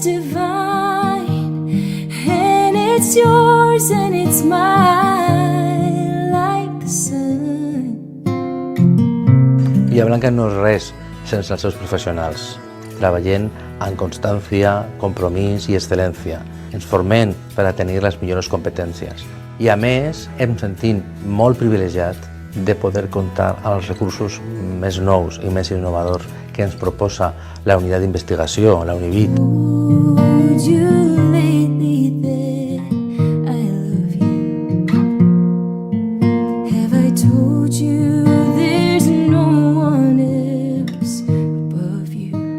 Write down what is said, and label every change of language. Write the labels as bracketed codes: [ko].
[en] Divine, and it's yours and it's mine, like the sun. [ca] Villa Blanca no és res sense els seus professionals. Treballem amb constància, compromís i excel·lència. Ens formem per a tenir les millors competències. I a més, em sentim molt privilegiat de poder comptar amb els recursos més nous i més innovadors que ens proposa la unitat d'investigació, la UNIVIT. [en] Told you lately that I love you? Have I told you there's no one else above you?